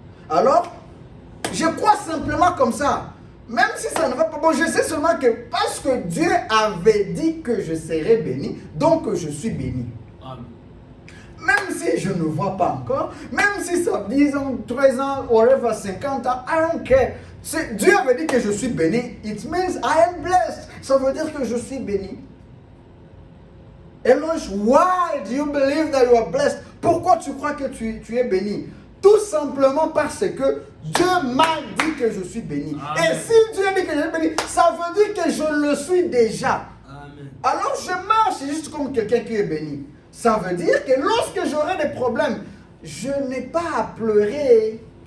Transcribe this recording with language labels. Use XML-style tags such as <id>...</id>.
<fr>Alors, je crois simplement comme ça. Même si ça ne va pas, bon, je sais seulement que parce que Dieu avait dit que je serais béni, donc je suis béni. Amen. Même si je ne vois pas encore, même si ça 10 ans, 13 ans,</fr> <en>whatever,</en> <fr>50 ans,</fr> <en>I don't care.</en> <fr>Dieu avait dit que je suis béni.</fr> <en>It means I am blessed.</en> <fr>Ça veut dire que je suis béni.</fr> <en>Eloge, why do you believe that you are blessed?</en> <fr>Pourquoi tu crois que tu es béni? Tout simplement parce que Dieu m'a dit que je suis béni. Amen. Et si Dieu dit que je suis béni, ça veut dire que je le suis déjà. Amen. Alors je marche juste comme quelqu'un qui est béni. Ça veut dire que lorsque j'aurai des problèmes, je n'ai pas à pleurer.</fr>